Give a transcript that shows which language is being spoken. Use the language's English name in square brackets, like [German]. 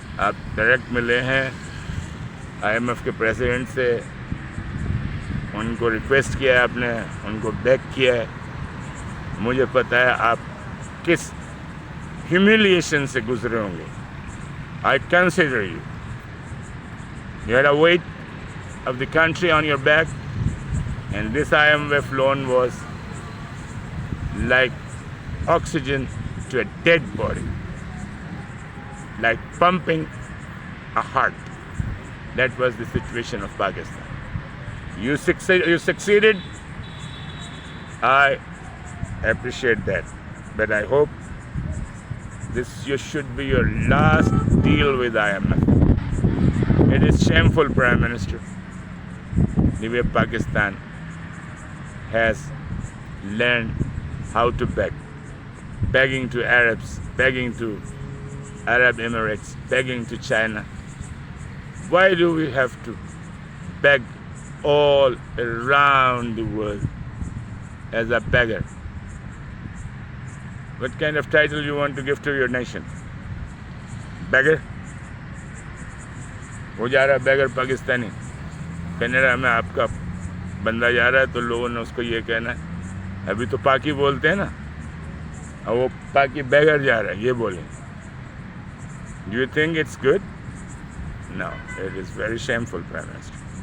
[Urdu] آپ ڈائریکٹ ملے ہیں IMF کے پریزیڈنٹ سے، ان کو ریکویسٹ کیا ہے، آپ نے ان کو بیگ کیا ہے. مجھے پتہ ہے آپ کس ہیومیلیشن سے گزرے ہوں گے. [English] I consider you. You had a weight of the country on your back, and this IMF loan was like oxygen to a dead body, like pumping a heart. That was the situation of Pakistan. You succeeded. I appreciate that, but I hope this should be your last deal with IMF. It is shameful, Prime Minister, the way Pakistan has learned how to beg. Begging to Arabs, begging to Arab Emirates, begging to China. Why do we have to beg all around the world as a beggar? What kind of title you want to give to your nation? Beggar? [Urdu] وہ جا رہا ہے beggar Pakistani Canada میں، آپ کا بندہ جا رہا ہے تو لوگوں نے اس کو یہ کہنا ہے، ابھی تو پاکی بولتے ہیں نا، اور وہ پاکی بیگر جا رہا ہے، یہ بولیں. [English] Do you think it's good? No, it is very shameful prime minister.